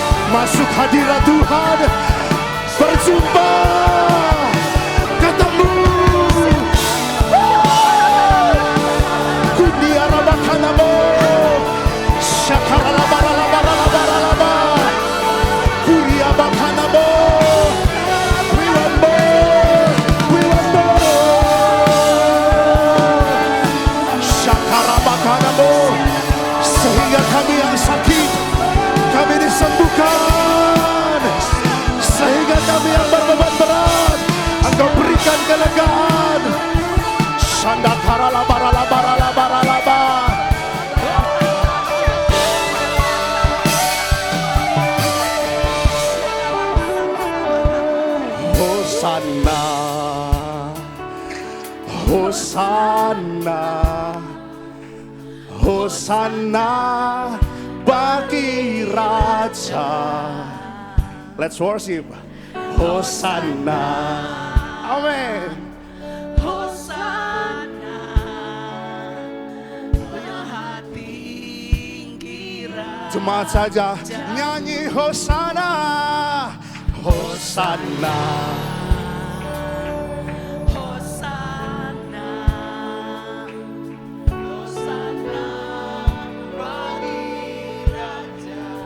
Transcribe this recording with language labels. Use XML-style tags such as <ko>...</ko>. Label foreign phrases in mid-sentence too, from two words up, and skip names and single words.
<id>Masuk hadirat Tuhan, berjumpa, ketemu. Kunia rabakanamo, shakaralabaralabaralabaralaba, kuria bakanamo.</id> <en>We want more, we want more.</en> <id>Shakarabakanamo, sehingga kami yang sakit, kami disembuhkan, sehingga kami yang berbeban berat, Engkau berikan kelegaan. Shandakaralabaralabaralabaralaba. Hosanna, Hosanna, Hosanna bagi Raja.</id> <en>Let's worship.</en> <id>Hosanna. Amin. Hosanna, Maha tinggi Raja. Jemaat saja nyanyi Hosanna, Hosanna. Hosanna, Hosanna bagi Raja.</id>